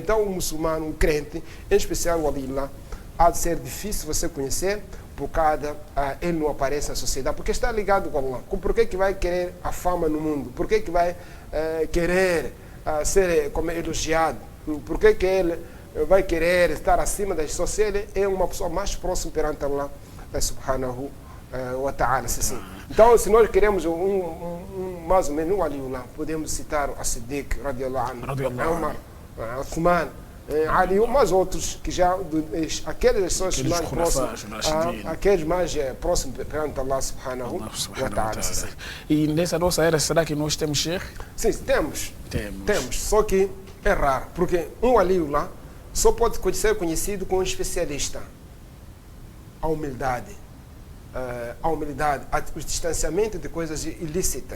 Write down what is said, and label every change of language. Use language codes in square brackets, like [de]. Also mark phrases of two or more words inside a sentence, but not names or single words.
[pt] Então o muçulmano, o crente, em especial o wali lá, há de ser difícil você conhecer, por causa ele não aparece na sociedade, porque está ligado com Allah. Por que vai querer a fama no mundo? Por que vai querer ser como elogiado? Por que ele vai querer estar acima das pessoas, se ele é uma pessoa mais próxima perante [ar] الله سبحانه وتعالى. [pt] Então, se nós queremos mais ou menos um aliullah, podemos citar a Siddiq, [ar] رضي الله عنه, [pt] Umar, Uthman, Ali, mas outros que já, aqueles pessoas mais próximas, aqueles mais próximos perante [ar] الله سبحانه وتعالى. [pt] E nessa nossa era, será que nós temos Sheikh? Sim, temos. Só que é raro, porque um aliullah só pode ser conhecido como um especialista. A humildade, o distanciamento de coisas ilícitas.